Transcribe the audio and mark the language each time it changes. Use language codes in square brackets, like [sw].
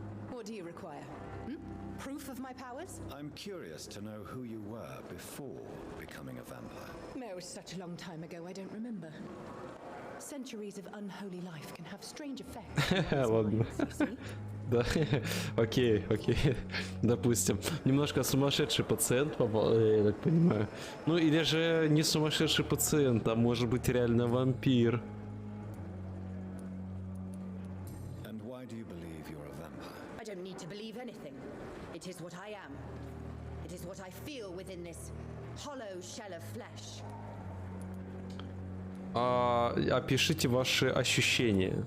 [en] What do you require? Proof of my powers? I'm curious to know who you were before becoming a vampire. No, it was such a long time ago, I don't remember. Centuries of unholy life can have strange effects. [ru] Ладно. Да, окей, допустим. Немножко сумасшедший пациент попал, я так понимаю. Ну или же не сумасшедший пациент, а может быть реально вампир. [en] And why do you believe you're a vampire? I don't need to believe anything. It is what I am. It is what I feel within this hollow shell of flesh. [ru] Опишите ваши ощущения.